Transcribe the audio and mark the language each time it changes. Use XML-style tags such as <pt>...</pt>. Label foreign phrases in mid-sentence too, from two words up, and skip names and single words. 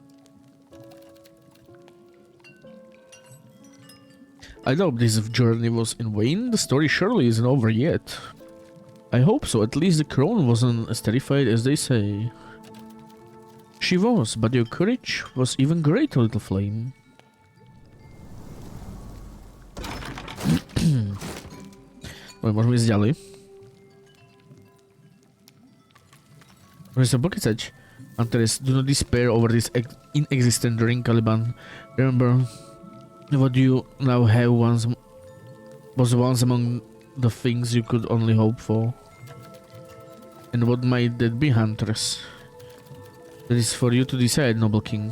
<en>I doubt this journey was in vain. The story surely isn't over yet. I hope so. At least the crone wasn't as terrified as they say. She was, but your courage was even greater, little flame.</en> <sk>Môžeme ísť ďalej. Môžeme sa pokecať.</sk> <en>Antares, do not despair over this inexistent ring, Caliban. Remember, what you now have was once among the things you could only hope for. And what might that be, Huntress? That is for you to decide, noble king.</en>